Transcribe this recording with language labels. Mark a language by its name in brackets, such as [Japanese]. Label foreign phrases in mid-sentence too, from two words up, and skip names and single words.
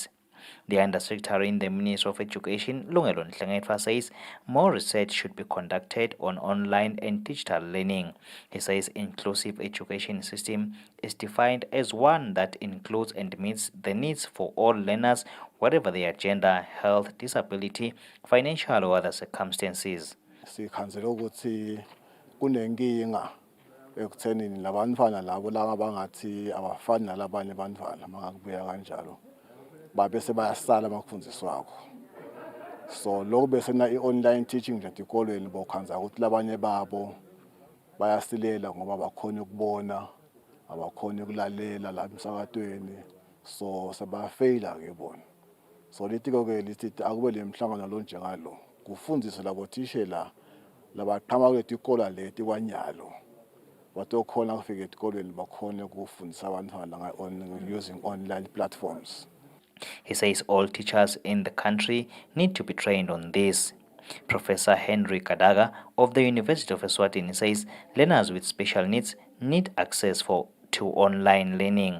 [English] The Undersecretary in the Ministry of Education, Lungelo Nhlengetwa, says more research should be conducted on online and digital learning. He says inclusive education system is defined as one that includes and meets the needs for all learners, whatever their gender, health, disability, financial or other circumstances. [Swati] Ekuthenini labantwana labo bangathi abafani nalabanye abantwana mangakubuya kanjalo babe sebayasala makufundiswako. So lokho bese na i- [English] online teaching [Swati] nje etikolweni bokhanza ukuthi labanye babo bayasilela ngoba bakhona ukubona, abakhona ukulalela la emsakatweni, so sebafeyila ke bona. So lithi ke lithi akube lemhlangano lo njengalo kufundiswe labo thishela labaqhamuka kwetikolo leti kwanyalo. [English] Using online platforms. He says all teachers in the country need to be trained on this. Professor Henry Kadaga of the University of Eswatini says learners with special needs need access to online learning.